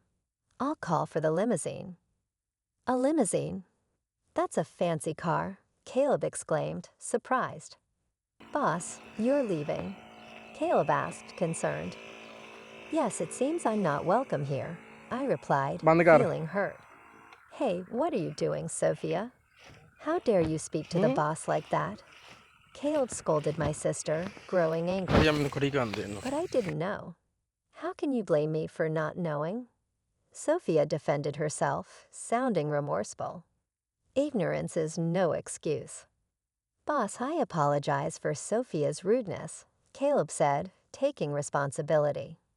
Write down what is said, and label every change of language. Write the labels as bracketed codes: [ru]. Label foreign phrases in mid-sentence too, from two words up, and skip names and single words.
[en] I'll call for the limousine. A limousine? That's a fancy car, Caleb exclaimed, surprised. Boss, you're leaving? Caleb asked, concerned. Yes, it seems I'm not welcome here, I replied, [pa] ਬੰਦ ਕਰ [en] feeling hurt. Hey, what are you doing, Sophia? How dare you speak to the boss like that? Caleb scolded my sister, growing angry. [pa] ਜਾਂ ਮੈਨੂੰ ਖੜੀ ਕਰਨ ਦੇ ਇਹਨੂੰ [en] But I didn't know. How can you blame me for not knowing? Sophia defended herself, sounding remorseful. Ignorance is no excuse. Boss, I apologize for Sophia's rudeness, Caleb said, taking responsibility.